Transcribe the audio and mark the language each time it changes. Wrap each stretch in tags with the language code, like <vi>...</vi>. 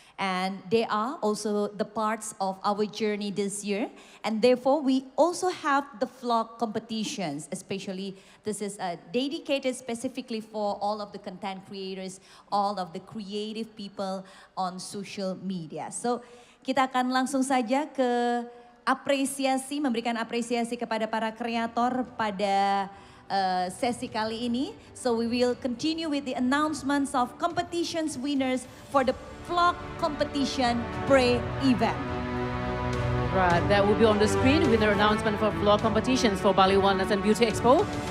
<en>And they are also the parts of our journey this year. And therefore, we also have the vlog competitions, especially this is dedicated specifically for all of the content creators, all of the creative people on social media.</en> <id>So, kita akan langsung saja ke apresiasi, memberikan apresiasi kepada para kreator pada sesi kali ini.</id> <en>So we will continue with the announcements of competitions winners for the vlog competition pre-event. Right, that will be on the screen with the announcement for vlog competitions for Bali Wellness and Beauty Expo.</en>